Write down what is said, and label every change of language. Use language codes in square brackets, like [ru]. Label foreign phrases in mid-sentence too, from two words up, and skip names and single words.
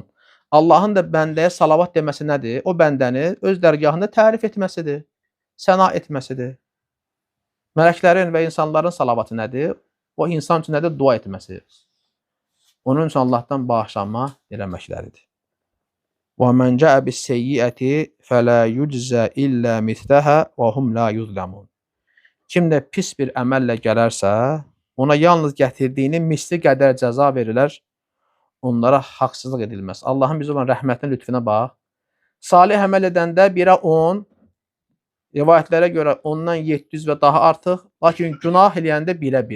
[az] Allahın da bəndəyə salavat deməsi nədir? O bəndəni öz dərgahında tərif etməsidir, səna etməsidir. Mələklərin və insanların salavatı nədir? O insan üçün nədir? Dua etməsidir. Onun üçün Allahdan bağışlanma diləməkləridir. [ar] وَمَنْ جَاءَ بِالسَّيِّئَةِ فَلَا يُجْزَى إِلَّا مِثْلَهَا وَهُمْ لَا يُظْلَمُونَ. [az] Kim də pis bir əməllə gələrsə, ona yalnız gətirdiyinin misli qədər cəza verilər, onlara haqsızlıq edilməz. Allahın bizə olan rəhmətin lütfüne bax. Salih əməl edəndə 1-ə 10, rivayətlərə görə ondan 700 və daha artıq, lakin günah eləyəndə 1-ə 1.